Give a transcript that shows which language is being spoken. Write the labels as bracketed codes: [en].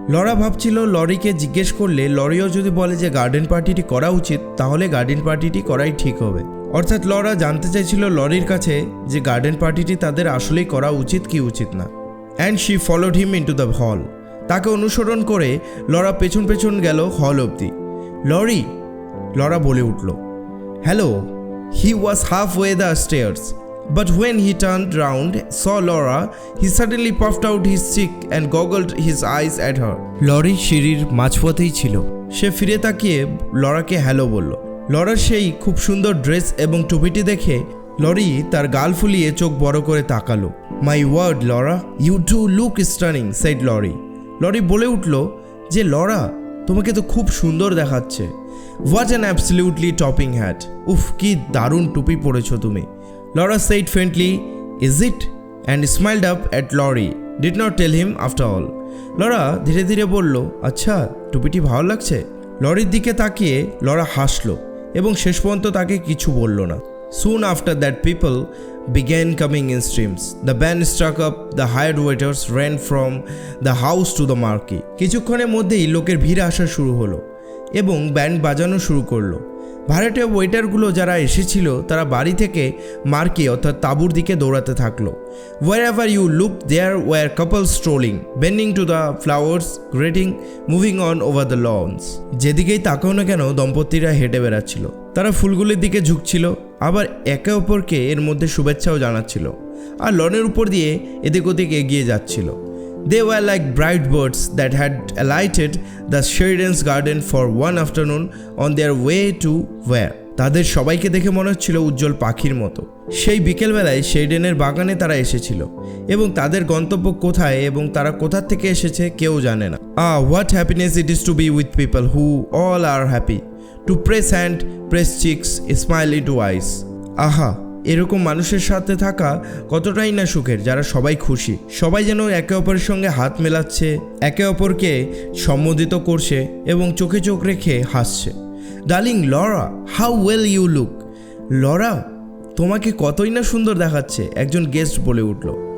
[bn] Laura ভাবছিল লরিকে জিজ্ঞেস করলে লরিও যদি বলে যে গার্ডেন পার্টিটি করা উচিত, তাহলে গার্ডেন পার্টিটি করাই ঠিক হবে। অর্থাৎ লরা জানতে চাইছিল লরির কাছে যে গার্ডেন পার্টিটি তাদের আসলেই করা উচিত কি উচিত না। [en] And she followed him into the hall. [bn] তাকে অনুসরণ করে লরা পেছন পেছন গেল হল অবধি। লরি, লরা বলে উঠল। Hello. [en] He was half way the stairs, but when he turned round, saw Laura, he suddenly puffed out his cheek and goggled his eyes at her. [bn] Lorry সিঁড়ির মাঝপথেই ছিল। সে ফিরে তাকিয়ে লরাকে হ্যালো বলল। লরার সেই খুব সুন্দর ড্রেস এবং টুপিটি দেখে লরি তার গাল ফুলিয়ে চোখ বড় করে তাকালো। [en] My word Laura, you do look stunning, said Laurie. [bn] Lorry বলে উঠল যে লরা, তোমাকে তো খুব সুন্দর দেখাচ্ছে। [en] what an absolutely topping hat, [bn] উফ কি দারুণ টুপি পরেছো তুমি। [en] Laura said friendly, is it, and smiled up at Laurie, did not tell him after all. [bn] Laura ধীরে ধীরে বলল, আচ্ছা টুপিটি ভালো লাগছে। লরির দিকে তাকিয়ে লরা হাসলো এবং শেষ পর্যন্ত তাকে কিছু বলল না। [en] Soon after that, people began coming in streams. The band struck up, the hired waiters ran from the house to the marquee. [bn] কিছুক্ষণের মধ্যেই লোকের ভিড় আসা শুরু হলো এবং ব্যান্ড বাজানো শুরু করলো। ভাড়াটে ওয়েটারগুলো যারা এসেছিল তারা বাড়ি থেকে মার্কি অর্থাৎ তাঁবুর দিকে দৌড়াতে থাকলো। [en] Wherever you looked, there were couples strolling, bending to the flowers, greeting, moving on over the lawns. [bn] যেদিকেই তাকাও না কেন দম্পতিরা হেঁটে বেড়াচ্ছিল, তারা ফুলগুলির দিকে ঝুঁকছিল, আবার একে অপরকে এর মধ্যে শুভেচ্ছাও জানাচ্ছিল, আর লনের উপর দিয়ে এদিক ওদিক এগিয়ে যাচ্ছিল। [en] They were like bright birds that had alighted the Sheridan's garden for one afternoon on their way to where? [bn] তাদের সবাইকে দেখে মনে হচ্ছিল উজ্জ্বল পাখির মতো। সেই বিকেলবেলায় শেরিডেনের বাগানে তারা এসেছিল এবং তাদের গন্তব্য কোথায় এবং তারা কোথা থেকে এসেছে কেউ জানে না। [en] What happiness it is to be with people who all are happy, to press hand, press cheeks, smile into eyes. [bn] আহা, এরকম মানুষের সাথে থাকা কতটাই না সুখের, যারা সবাই খুশি, সবাই যেন একে অপরের সঙ্গে হাত মেলাচ্ছে, একে অপরকে সম্বোধিত করছে এবং চোখে চোখ রেখে হাসছে। [en] Darling Laura, how well you look. [bn] Laura, তোমাকে কতই না সুন্দর দেখাচ্ছে, একজন গেস্ট বলে উঠল।